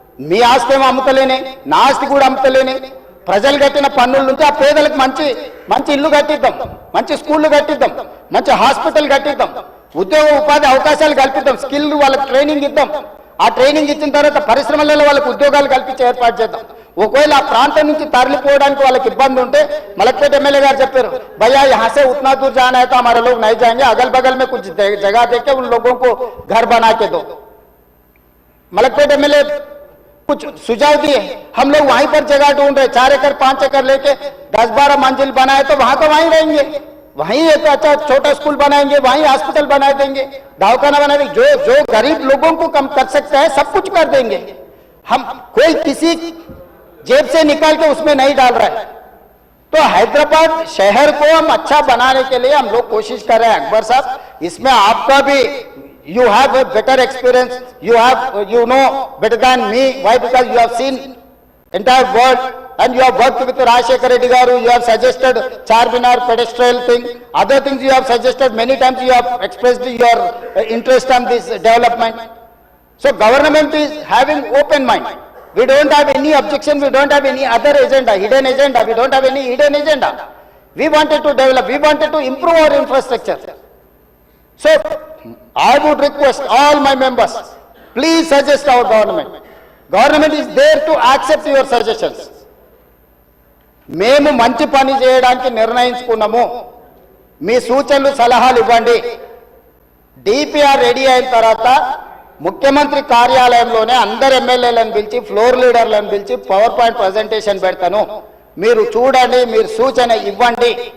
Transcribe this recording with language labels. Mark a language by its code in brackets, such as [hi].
[te] మీ ఆస్తి ఏమో అమ్ముతలేనే, నా ఆస్తి కూడా అమ్ముతలేనే, ప్రజలు కట్టిన పన్నుల నుంచి ఆ పేదలకు మంచి మంచి ఇల్లు కట్టిద్దాం, మంచి స్కూళ్ళు కట్టిద్దాం, మంచి హాస్పిటల్ కట్టిద్దాం, ఉద్యోగ ఉపాధి అవకాశాలు కల్పిద్దాం, స్కిల్ వాళ్ళకి ట్రైనింగ్ ఇద్దాం. ఆ ట్రైనింగ్ ఇచ్చిన తర్వాత పరిశ్రమలలో వాళ్ళకి ఉద్యోగాలు కల్పించి ఏర్పాటు చేద్దాం. ఒకవేళ ఆ ప్రాంతం నుంచి తరలిపోవడానికి వాళ్ళకి ఇబ్బంది ఉంటే, మలక్పేట ఎమ్మెల్యే గారు చెప్పారు, [hi] భయ్యా यहाँ से उतना दूर जाना है तो हमारे लोग नहीं जाएंगे, अगल बगल में कुछ जगह देके उन लोगों को घर बना के दो. मलकपेट एमएलए कुछ सुझाव दिए, हम लोग वहीं पर जगह ढूंढ रहे, 4 एकड़ 5 एकड़ लेके 10-12 मंजिल बनाए तो वहां तो वहीं रहेंगे, वहीं एक अच्छा छोटा स्कूल बनाएंगे, वहीं हॉस्पिटल बना देंगे, दवाखाना बना देंगे, जो गरीब लोगों को कम कर सकते हैं सब कुछ कर देंगे. हम कोई किसी जेब से निकाल के उसमें नहीं डाल रहा है. तो हैदराबाद शहर को हम अच्छा बनाने के लिए हम लोग कोशिश कर रहे हैं. अकबर साहब, इसमें आपका भी [en] you have a better experience, you know better than me. Why? Because you have seen entire world and you have worked with Rajshekar Reddy garu, you have suggested Charminar pedestrian thing, other things you have suggested many times, you have expressed your interest on this development. So government is having open mind. We don't have any objection, we don't have any other agenda, hidden agenda, we don't have any hidden agenda. We wanted to develop, we wanted to improve our infrastructure. So I would request all my members, please suggest our government. Government is there to accept your suggestions. [te] మేము మంచి పని చేయడానికి నిర్ణయించుకున్నాము, మీ సూచనలు సలహాలు ఇవ్వండి. DPR ready అయిన తర్వాత ముఖ్యమంత్రి కార్యాలయంలోనే అందరు ఎమ్మెల్యేలను పిలిచి, ఫ్లోర్ లీడర్లను పిలిచి పవర్ పాయింట్ ప్రజెంటేషన్ పెడతాను, మీరు చూడండి, మీరు సూచన ఇవ్వండి.